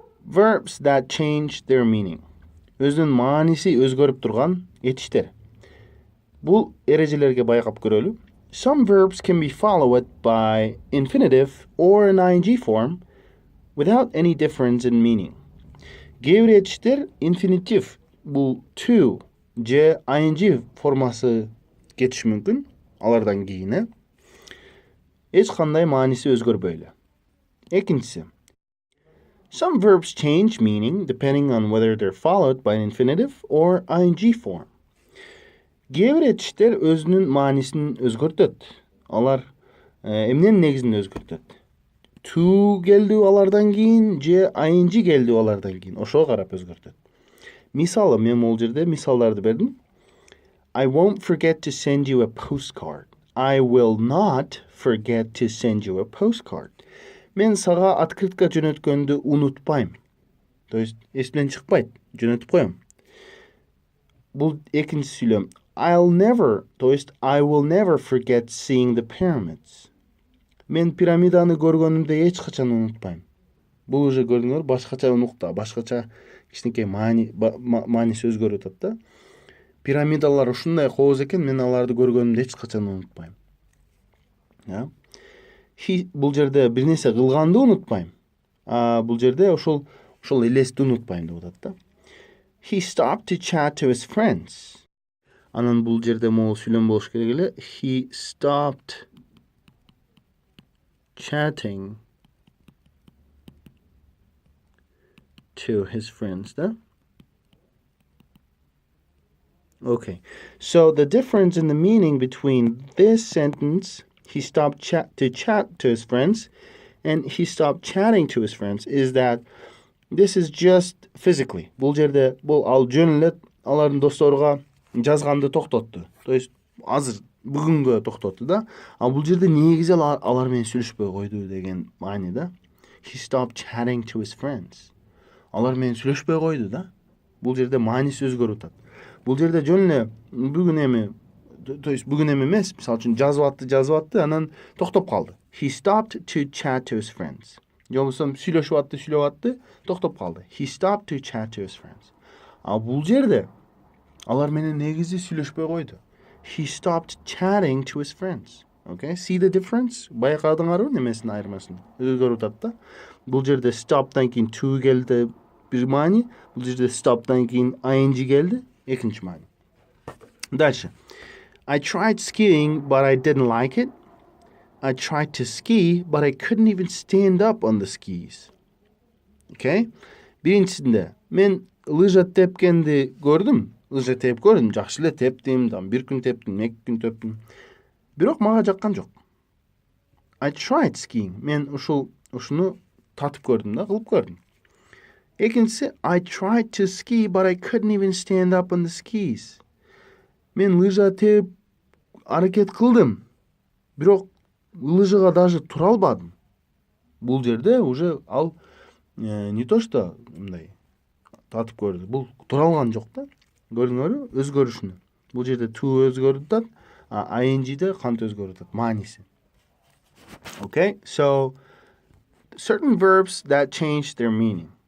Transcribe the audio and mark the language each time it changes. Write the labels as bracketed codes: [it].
[en] Verbs that change their meaning. [ky] Өзүнүн мааниси өзгөрүп турган этиштер. Бул эрежелерге байкап көрөлү. [en] Some verbs can be followed by infinitive or an ing form without any difference in meaning. [ky] Кээ бир этиштер infinitive, бул to же ing формасы кетиши мүмкүн. Алардан кийин эч кандай мааниси өзгөрбөй эле. Экинчиси. [en] Some verbs change meaning depending on whether they're followed by an infinitive or ing form. [ky] Кээ бир этиштер өзүнүн маанисин өзгөртөт. Алар эмненин негизинде өзгөртөт? To келди алардан кийин же ing келди алардан кийин. Ошого карап өзгөртөт. Мисалы, мен бул жерде мисалдарды бердим. [en] I won't forget to send you a postcard. I will not forget to send you a postcard. [ky] Мен сага открытка жөнөткөндү унутпайм. [ru] То есть [ky] эсимден чыкпайт, жөнөтүп коем. Бул экинчи сүйлөм. [en] I'll never, [ru] то есть [en] I will never forget seeing the pyramids. [ky] Мен пирамиданы көргөнүмдө эч качан унутпайм. Бул уже көрдүңөр, башкача унукта, башкача кичинекей мааниси өзгөрүп атат да. Пирамидалар ушундай кооз экен, мен аларды көргөнүмдө эч качан унутпайм. Бул жерде бир нерсе кылганды унутпайм. Бул жерде ошол элести унутпайм деп атат да. [en] He stopped to chat to his friends. [ky] Анан бул жерде могул сүйлөм болуш керек эле. [en] He stopped chatting to his friends, да? Okay. So the difference in the meaning between this sentence, he stopped to chat to his friends, and he stopped chatting to his friends, is that this is just physically. [ky] Бул жерде бул ал жөн эле алардын досторго жазганды токтотту. [ru] То есть [ky] азыр бүгүнгө токтотту да. А бул жерде негизи алар менен сүйлөшпөй койду деген маани да. [en] He stopped chatting to his friends. [ky] Алар менен сүйлөшпөй койду да. Бул жерде мааниси өзгөрүп атат. Бул жерде жөн эле бүгүн эми, [ru] то есть [ky] бүгүн эми эмес, мисалы үчүн жазып атты, анан токтоп калды. [en] He stopped to chat to his friends. [ky] Же болбосо сүйлөшүп атты, токтоп калды. [en] He stopped to chat to his friends. [ky] А бул жерде алар менен негизи сүйлөшпөй койду. [en] He stopped chatting to his friends. Okay? See the difference? [ky] Байкадыңарбы немесин айырмасын? Өзгөрүп атат да. Бул жерде stop'тан кийин to келди бир маани, бул жерде stop'тан кийин ing келди, экинчи маани. [ru] Дальше. [en] I tried skiing, but I didn't like it. I tried to ski, but I couldn't even stand up on the skis. [ky] Okay? Биринчисинде мен лыжа тепкенди көрдүм. Лыжа теп көрдүм, жакшы эле тептим, бир күн тептим, 2 күн тептим. Бирок мага жаккан жок. [en] I tried skiing. [ky] Мен ушуну татып көрдүм да, кылып көрдүм. [en] Экинчиси, I tried to ski, but I couldn't even stand up on the skis. [ky] Мен лыжа теп аракет кылдым. Бирок лыжага даже тура албадым. Бул жерде уже ал [ru] не то что [ky] мындай татып көрдү. Бул тура алган жок да. Көрдүңөрбү? Өзгөрүшүнү. Бул жерде to өзгөрүп атат, а ing-де кантип өзгөрүп атат? Мааниси. [en] Okay? So certain verbs that change their meaning.